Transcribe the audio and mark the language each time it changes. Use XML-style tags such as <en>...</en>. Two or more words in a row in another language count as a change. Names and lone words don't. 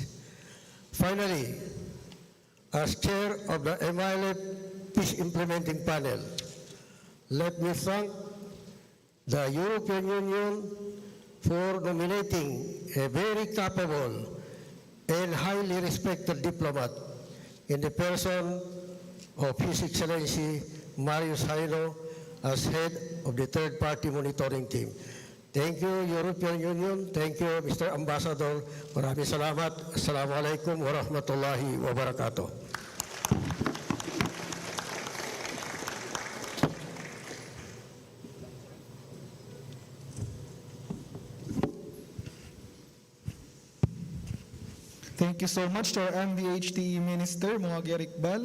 <en>Finally, as chair of the MILF Peace Implementing Panel, let me thank the European Union for nominating a very capable and highly respected diplomat in the person of His Excellency Marius Haino as head of the third-party monitoring team. Thank you, European Union. Thank you, Mr. Ambassador.</en> <tl>Maraming salamat.</tl> <ar>السلام عليكم ورحمة الله وبركاته.</ar> <en>Thank you so much to our MDHTE Minister, Muhammad Iqbal.</en>